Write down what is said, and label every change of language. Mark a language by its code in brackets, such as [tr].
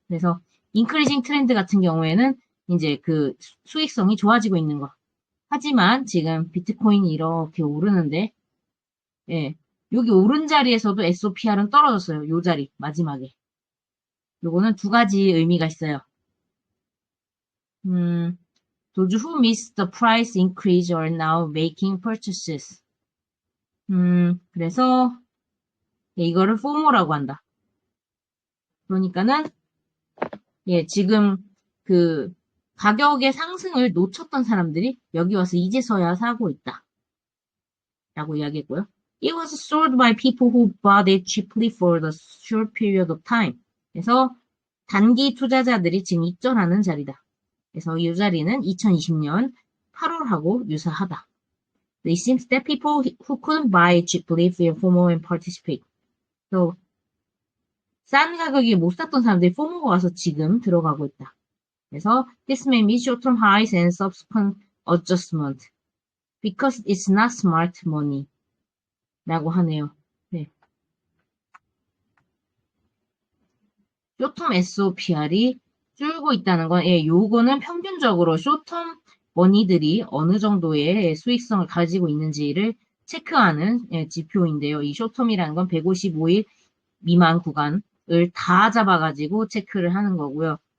[ko] 그래서 인크리징 트렌드 같은 경우에는 이제 수익성이 좋아지고 있는 거. 하지만 지금 비트코인이 이렇게 오르는데, 여기 오른 자리에서도 SOPR은 떨어졌어요. 요 자리, 마지막에. 요거는 두 가지 의미가 있어요. [en] Those who missed the price increase are now making purchases. [ko] 그래서 이거를 FOMO라고 한다. 그러니까는 지금 가격의 상승을 놓쳤던 사람들이 여기 와서 이제서야 사고 있다. 라고 이야기했고요. [en] It was sold by people who bought it cheaply for the short period of time. [ko] 그래서 단기 투자자들이 지금 입점하는 자리다. 그래서 이 자리는 2020년 8월하고 유사하다. [en] It seems that people who couldn't buy it cheaply feel FOMO and participate. [ko] So, 싼 가격에 못 샀던 사람들이 FOMO가 와서 지금 들어가고 있다. 그래서 [en] this may mean short-term highs and subsequent adjustment because it's not smart money [ko] 라고 하네요. 네. 쇼텀 SOPR이 줄고 있다는 건 요거는 평균적으로 쇼텀 머니들이 어느 정도의 수익성을 가지고 있는지를 체크하는 지표인데요. 이 쇼텀이라는 건 155일 미만 구간을 다 잡아가지고 체크를 하는 거고요.